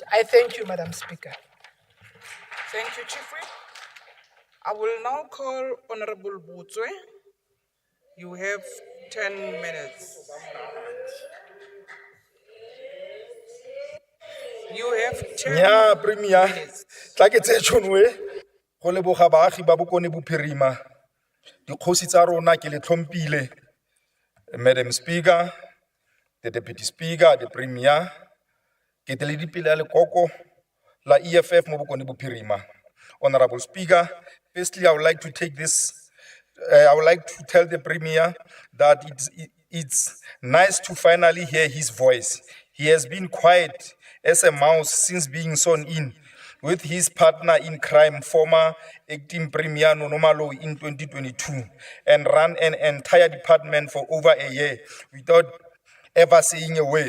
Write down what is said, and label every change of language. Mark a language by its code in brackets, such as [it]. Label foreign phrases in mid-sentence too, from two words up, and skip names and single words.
[en] I thank you, Madam Speaker. Thank you, Chief Whip. I will now call Honorable Butswe. You have 10 minutes. You have 10 [tn] Nya Premier [en] minutes. [tn] tla ke tse tshonwe go leboga baagi ba bokone bophirima dikgosi tsa rona ke le tlhompile [en] Madam Speaker, the Deputy Speaker, the Premier [tn] ke tele dipele le koko la EFF mo bokone bophirima. [en] Honorable Speaker, firstly I would like to take this I would like to tell the Premier that it's nice to finally hear his voice. He has been quiet as a mouse since being sworn in with his partner in crime, former acting Premier Nonomalo in 2022, and ran an entire department for over a year without ever saying a word.